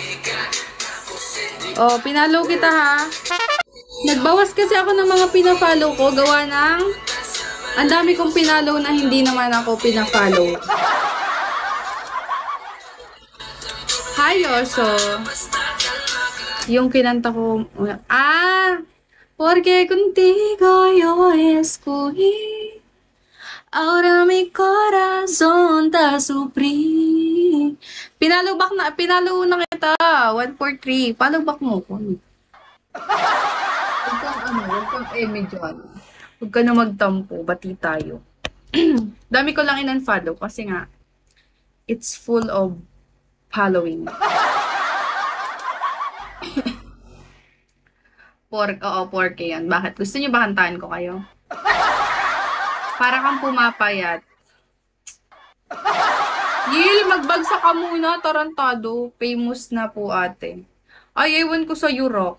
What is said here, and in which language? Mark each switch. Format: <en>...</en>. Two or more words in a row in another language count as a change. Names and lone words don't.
<tl>Oh, pinalo kita, ha? Nagbawas kasi ako ng mga pinafollow ko, gawa ng ang dami kong pinalo na hindi naman ako pinafollow. Hi, Oso. Yung kinanta ko,</tl> <cbk>porque contigo yo escogí, ahora mi corazón ta sufrí.</cbk> <tl>Pinalo na kita, 143.</tl> <en>Follow back</en> <tl>mo ko. Huwag kang dyan. Huwag ka na magtampo, bati tayo. Dami ko lang in-unfollow kasi nga,</tl> <en>it's full of following.</en> <tl>Porke yan. Bakit? Gusto niyo ba kantahan ko kayo? Para kang pumapayat. Yil, magbagsak ka muna, tarantado. Famous na po, ate. Ay, ewan ko sa Europe.</tl>